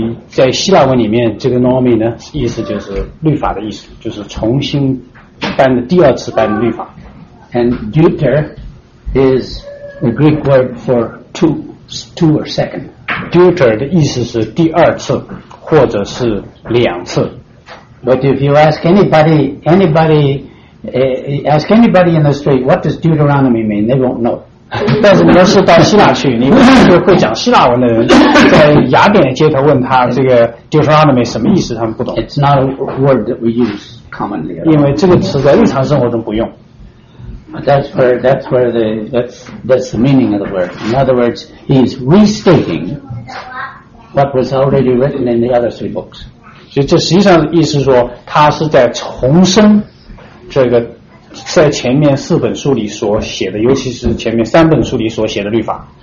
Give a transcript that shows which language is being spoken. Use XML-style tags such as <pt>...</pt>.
<zh>在希腊文里面，这个 nomi 呢，意思就是律法的意思，就是重新颁的第二次颁布律法。</zh> <en>And deuter is the Greek word for two or second.</en> <zh>Deuter 的意思是第二次或者是两次。</zh> <en>But if you ask anybody in the street, what does Deuteronomy mean? They won't know.</en> <zh>但是你要是到希腊去，你问一个会讲希腊文的人，在雅典的街头问他这个 Deuteronomy 什么意思，他们不懂。</zh> <en>It's not a word that we use commonly.</en> <zh>因为这个词在日常生活中不用。</zh> <en>That's the meaning of the word. In other words, he's restating what was already written in the other three books.</en> <zh>所以这实际上意思是说，他是在重申这个在前面四本书里所写的，尤其是前面三本书里所写的律法。</zh>